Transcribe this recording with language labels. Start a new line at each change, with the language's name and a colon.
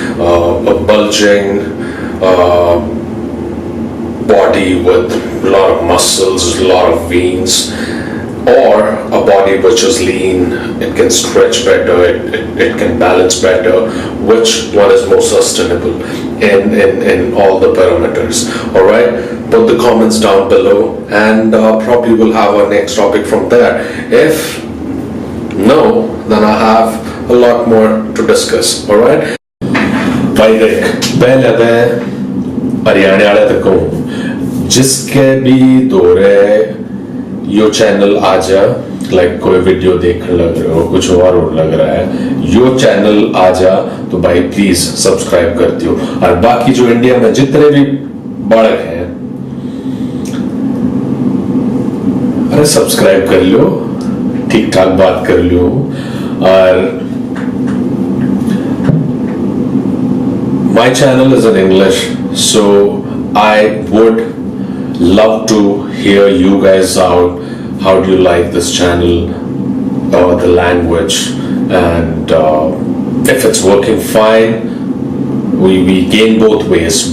English: A bulging body with a lot of muscles, a lot of veins, or a body which is lean, it can stretch better, it can balance better. Which one is more sustainable in all the parameters? All right, put the comments down below and probably we'll have our next topic from there. If no, then I have a lot more to discuss. All right,
Hindi: भाई देख पहले मैं हरियाणा वाले तक हूँ जिसके भी दौरे यो चैनल आ जा, लाइक कोई वीडियो देखने लग रहे हो, कुछ और लग रहा है, यो चैनल आ जा तो भाई प्लीज सब्सक्राइब कर दियो। और बाकी जो इंडिया में जितने भी बालक हैं, अरे सब्सक्राइब कर लो, ठीक ठाक बात कर लो।
English: और my channel is in English, so I would love to hear you guys out. How do you like this channel, the language, and if it's working fine, we gain both ways.